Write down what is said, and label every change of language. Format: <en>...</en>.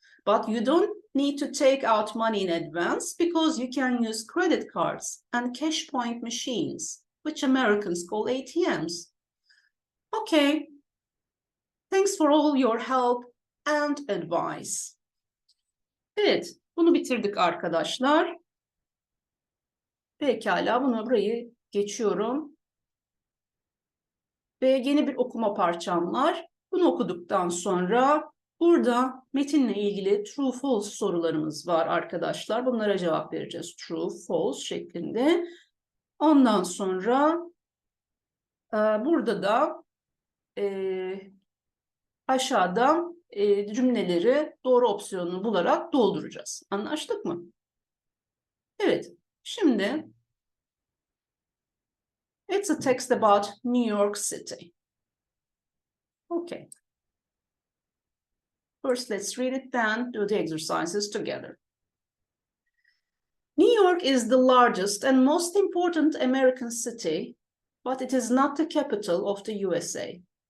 <en>But you don't need to take out money in advance because you can use credit cards and cash point machines, which Americans call ATMs. Okay. Thanks for all your help and advice.</en> <tr>Evet, bunu bitirdik arkadaşlar. Pekala, burayı geçiyorum. Ve yeni bir okuma parçam var. Bunu okuduktan sonra burada metinle ilgili true false sorularımız var arkadaşlar. Bunlara cevap vereceğiz true false şeklinde. Ondan sonra burada da aşağıda cümleleri doğru opsiyonunu bularak dolduracağız. Anlaştık mı? Evet. Şimdi</tr> <en>it's a text about New York City. Okay. First, let's read it, then do the exercises together. New York is the largest and most important American city, but it is not the capital of the USA.</en>